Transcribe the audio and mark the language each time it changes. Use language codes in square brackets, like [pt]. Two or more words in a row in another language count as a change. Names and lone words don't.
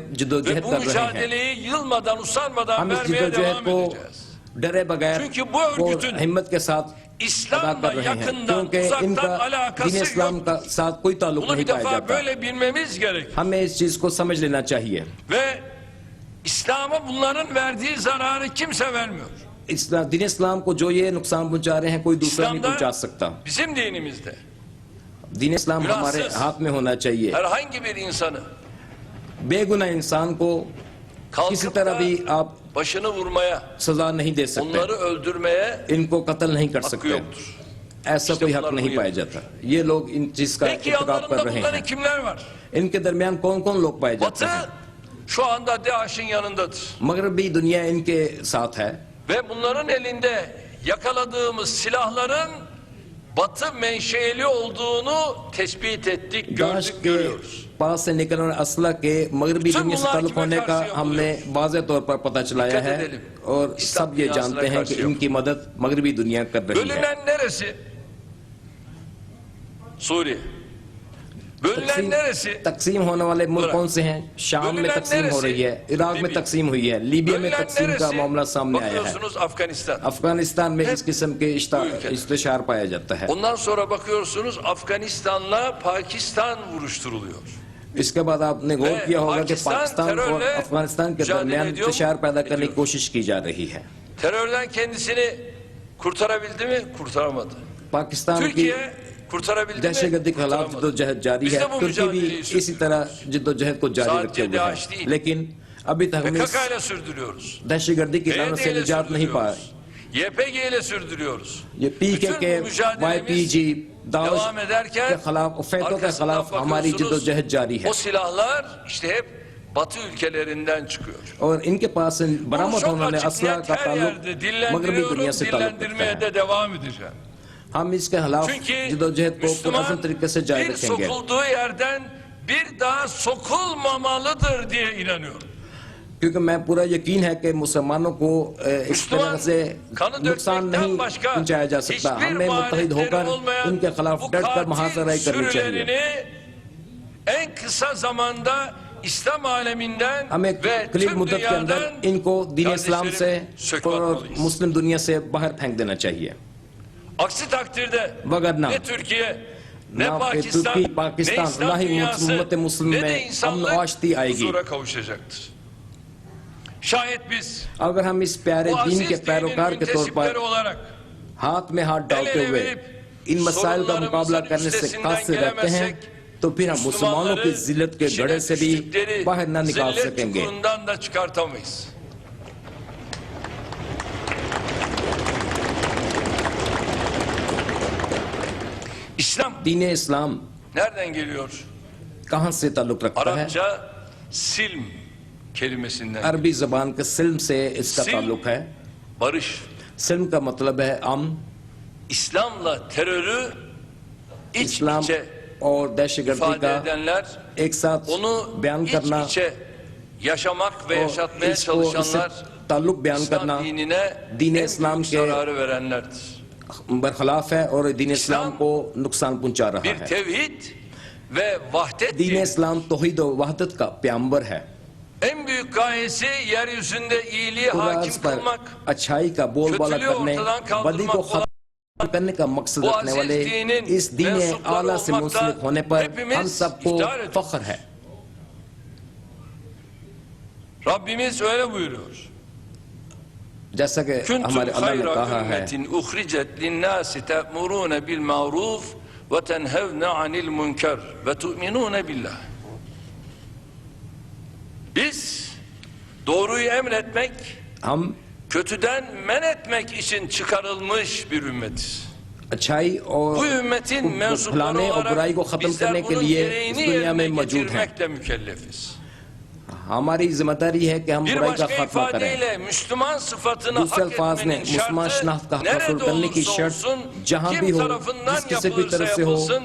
[tr] Ve [ur] जदोजहद [tr] bu [ur] کر رہے ہیں. [tr] mücadeleyi yılmadan usanmadan [ur] ہم اس [tr] vermeye [ur] जदोजहद [tr] devam [ur] को [tr] edeceğiz. [ur] ڈرے بغیر [tr] Çünkü bu [ur] और [tr] örgütün [ur] ہمت کے ساتھ ادا [tr] İslam'la [ur] کر رہے ہیں [tr] yakından [ur] क्योंकि [tr] uzaktan [ur] ان کا دین [tr] alakası [ur] इस्लाम [tr] yok. [ur] کا ساتھ کوئی تعلق [tr] Bunu [ur] नहीं [tr] bir [ur] पाया [tr] defa [ur] जाता. [tr] böyle bilmemiz gerek. [ur] ہمیں اس چیز کو سمجھ لینا چاہیے. [tr] Ve İslam'a bunların verdiği zararı kimse vermiyor. [ur] دین اسلام کو جو یہ نقصان پہنچا رہے ہیں کوئی دوسرا نہیں [tr] İslam'da [ur] پہنچا سکتا. [tr] bizim dinimizde [ur] دین اسلام ہمارے [tr] Günahsız. [ur] ہاتھ میں ہونا چاہیے. [tr] herhangi bir insanı [ur] بے گناہ انسان کو کسی [tr] kalkıp [ur] तरह [tr] da [ur] بھی آپ [tr] başını vurmaya, [ur] سزا نہیں دے سکتے. [tr] onları öldürmeye [ur] ان کو قتل نہیں کر [tr] hakkı [ur] सकते. [tr] yoktur. [ur] ऐसा [tr] İşte [ur] کوئی حق [tr] bunlar [ur] नहीं [tr] bunu [ur] पाया [tr] yapıyor. [ur] جاتا۔ یہ لوگ ان چیز کا [tr] Peki [ur] اتکاب کر [tr] yanlarında [ur] रहे [tr] bunların [ur] हैं. [tr] kimler var? [ur] ان کے درمیان کون کون لوگ پائے جاتے [tr] Batı [ur] हैं? [tr] şu anda DAEŞ'in yanındadır. [ur] مغربی دنیا ان کے ساتھ ہے. [tr] Ve bunların elinde yakaladığımız silahların Batı menşeli olduğunu tespit ettik, [ur] दाश [tr] gördük, [ur] के [tr] görüyoruz. [ur] پاس سے نکلنے والے اسلحہ کے مغربی [tr] Tüm [ur] دنیا سے [tr] bunlar [ur] ताल्लुक [tr] kime [ur] ہونے کا [tr] karşı [ur] ہم نے واضح طور پر پتا چلایا [tr] Dikkat [ur] है [tr] edelim. [ur] और [tr] İslam [ur] سب یہ [tr] dünyasına [ur] جانتے ہیں کہ [tr] karşı yok. [ur] ان کی مدد مغربی دنیا کر رہی ہے. [tr] Bölünen neresi? Suriye. Bölünen neresi? [ur] تقسیم ہونے والے ملک [tr] Bırak. [ur] کون سے ہیں؟ شام میں [tr] Bölünen [ur] تقسیم ہو [tr] neresi? [ur] رہی ہے، عراق میں [tr] Libya. [ur] تقسیم ہوئی ہے، لیبیا میں [tr] Bölünen [ur] تقسیم کا [tr] neresi? [ur] معاملہ سامنے آیا ہے. [tr] Bakıyorsunuz Afganistan. [ur] افغانستان میں [tr] Hep [ur] اس قسم کے [tr] bu ülkeler. [ur] استشار پایا جاتا ہے. [tr] Ondan sonra bakıyorsunuz Afganistan'la Pakistan vuruşturuluyor. [ur] اس کے بعد آپ نے غور [tr] Ve [ur] کیا ہوگا کہ पाकिस्तान پاکستان اور [tr] terörle [ur] افغانستان کے [tr] mücadele [ur] दरमियान [tr] ediyor mu? [ur] انتشار پیدا کرنے کی [tr] Ediyor. [ur] کوشش کی جا رہی ہے. [tr] Terörden kendisini kurtarabildi mi? Kurtaramadı. [ur] پاکستان کی [tr] Türkiye kurtarabildi mi? [ur] دہشت گردی کے خلاف [tr] Kurtaramadı. [ur] جدوجہد جاری [tr] Biz [ur] है. [tr] de bu [ur] ترکی بھی [tr] mücadeleyi [ur] اسی طرح جدوجہد کو جاری [tr] Sadece [ur] رکھے ہوئے [tr] DAEŞ [ur] है. [tr] değil. [ur] لیکن ابھی تک ہم اس [tr] PKK ile sürdürüyoruz. [ur] دہشت گردی کی لعنت سے [tr] PYD ile [ur] نجات نہیں پائے. [tr] sürdürüyoruz. YPG ile sürdürüyoruz. [ur] ये [tr] Bütün PKK, bu mücadelemiz [ur] YPG, दावश [tr] devam [ur] के [tr] ederken [ur] خلاف اور فیتوں کے [tr] arkasından [ur] خلاف ہماری [tr] bakıyorsunuz, [ur] جدوجہد جاری ہے. [tr] o silahlar işte hep Batı ülkelerinden çıkıyor. [ur] اور ان کے پاس سے [tr] Bunu [ur] बरामद [tr] çok [ur] ہونے والے [tr] açık [ur] असला [tr] net [ur] का [tr] her [ur] ताल्लुक [tr] yerde [ur] مغربی دنیا [tr] dillendiriyorum, [ur] سے تعلق رکھتا [tr] dillendirmeye [ur] है. [tr] de devam edeceğim. [ur] ہم اس کے خلاف [tr] Çünkü [ur] جدوجہد کو [tr] Müslüman [ur] پرعزم طریقے سے جاری [tr] bir [ur] रखेंगे. [tr] sokulduğu yerden bir daha sokulmamalıdır diye inanıyorum. [ur] کیونکہ میں پورا یقین ہے کہ مسلمانوں کو اس طرح [tr] Müslüman [ur] से [tr] kanı [ur] نقصان نہیں [tr] dökmekten başka [ur] پہنچایا جا سکتا. [tr] hiçbir [ur] ہمیں متحد [tr] maharetleri [ur] होकर [tr] olmayan [ur] ان کے خلاف [tr] bu [ur] ڈٹ کر [tr] katil [ur] محاصرائی کرنی چاہیے. [tr] sürülerini en kısa zamanda İslam aleminden [ur] हमें [tr] ve [ur] करीब [tr] tüm [ur] مدت کے اندر [tr] dünyadan [ur] ان کو دین اسلام سے [tr] söküp [ur] और [tr] atmalıyız. [ur] مسلم دنیا سے باہر پھینک دینا چاہیے. [tr] Aksi takdirde [ur] वगरना [tr] ne Türkiye, ne [ur] ना [tr] Pakistan, [ur] तुर्की [tr] ne [ur] پاکستان نہ [tr] İslam [ur] ही [tr] dünyası, [ur] امت مسلم [tr] ne de [ur] میں امن [tr] insanlık [ur] آشتی آئے گی. [tr] huzura kavuşacaktır. Şayet biz [ur] اگر ہم اس پیارے [tr] bu [ur] दीन [tr] aziz [ur] के [tr] dinin [ur] پیروکار کے طور پر [tr] müntesipleri olarak [ur] ہاتھ میں ہاتھ ڈالتے ہوئے ان مسائل کا مقابلہ کرنے سے قاصر رہتے ہیں تو پھر ہم مسلمانوں کی ذلت کے گڑھے سے بھی باہر نہ نکال [tr] zillet [ur] सकेंगे. [tr] çukurundan da çıkartamayız. İslam [ur] دین اسلام [tr] nereden geliyor? [ur] کہاں سے تعلق رکھتا ہے? [tr] Arapça silm kelimesinden. [ur] عربی زبان کے سلم سے اس کا सिल्म। تعلق ہے. [tr] Barış. [ur] سلم کا مطلب ہے امن. [tr] İslam'la terörü iç İslam içe [ur] اور دہشت گردی [tr] ifade [ur] کا [tr] edenler, [ur] ایک ساتھ [tr] onu [ur] بیان [tr] iç [ur] کرنا [tr] içe yaşamak ve [ur] اور [tr] yaşatmaya [ur] اس کو اس سے [tr] çalışanlar [ur] تعلق بیان کرنا [tr] İslam dinine [ur] دین [tr] en [ur] اسلام [tr] büyük [ur] کے [tr] zararı verenlerdir. [ur] برخلاف ہے اور دین اسلام کو نقصان پہنچا رہا [tr] Bir [ur] ہے. [tr] tevhid ve vahdet [ur] دین [tr] dini. [ur] اسلام توحید و وحدت کا پیامبر ہے. [tr] En büyük gayesi yeryüzünde iyiliği hakim [ur] راز پر [tr] kılmak. [ur] اچھائی کا بول بالا کرنے بدی کو ختم کرنے کا مقصد رکھنے والے اس دین اعلیٰ سے منسلک ہونے پر ہم سب کو فخر ہے. [tr] Rabbimiz öyle buyuruyor. [ur] جیسا کہ [ar] Kuntum [ur] ہمارے اللہ نے [ar] hayra [ur] کہا ہے [ar] أمة أخرجت للناس تأمرون بالمعروف وتنهون عن المنكر وتؤمنون بالله. [tr] Biz doğruyu emretmek, [ur] ہم [tr] kötüden men etmek için çıkarılmış bir ümmetiz. [ur] اچھائی اور [tr] Bu ümmetin mensupları [ur] پھیلانے اور برائی کو [tr] olarak [ur] ختم [tr] bizler [ur] کرنے کے [tr] bunun [ur] لیے اس [tr] gereğini [ur] دنیا میں [tr] yerine [ur] موجود ہیں. [tr] getirmekle mükellefiz. [ur] ہماری ذمہ داری ہے کہ ہم [tr] Bir [ur] برائی کا [tr] başka [ur] خاتمہ کریں. [tr] ifadeyle Müslüman sıfatını [ur] دوسرے [tr] hak [ur] الفاظ میں [tr] etmenin [ur] مسلمان شناخت کا [tr] şartı [ur] حاصل [tr] nerede [ur] کرنے کی [tr] olursa [ur] شرط [tr] olsun, [ur] جہاں بھی [tr] kim [ur] ہو [tr] tarafından [ur] جس کسی بھی [tr] yapılırsa [ur] طرف سے ہو [tr] yapılsın,